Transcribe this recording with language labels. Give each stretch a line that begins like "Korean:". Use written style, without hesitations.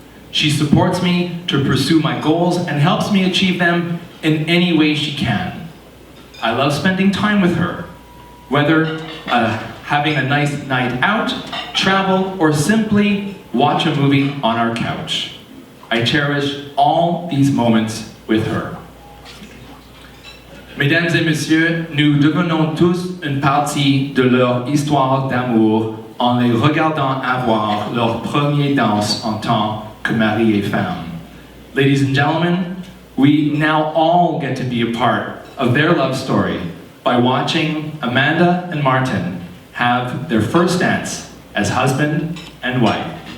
English: She supports me to pursue my goals and helps me achieve them in any way she can. I love spending time with her, whether having a nice night out, travel, or simply watch a movie on our couch. I cherish all these moments with her."
French: Mesdames et messieurs, nous devenons tous une partie de leur histoire d'amour en les regardant avoir leur première danse en tant que mari et femme.
English: Ladies and gentlemen, we now all get to be a part of their love story by watching Amanda and Martin have their first dance as husband and wife.